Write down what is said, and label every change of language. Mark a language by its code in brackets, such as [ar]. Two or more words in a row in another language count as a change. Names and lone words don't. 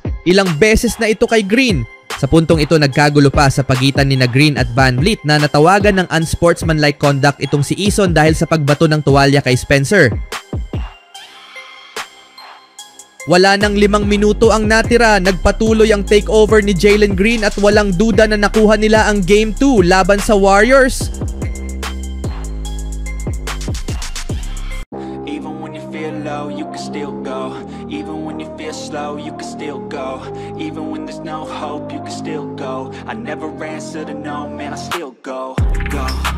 [tl] Ilang beses na ito kay Green. Sa puntong ito, nagkagulo pa sa pagitan ni Green at VanVleet na natawagan ng [en] unsportsmanlike conduct [tl] itong si Eason dahil sa pagbato ng tuwalya kay Spencer. Wala nang 5 minuto ang natira. Nagpatuloy ang takeover ni Jalen Green at walang duda na nakuha nila ang Game 2 laban sa Warriors. [en] You can still go. Even when you feel slow, you can still go. Even when there's no hope, you can still go. I never answer to no, man, I still go.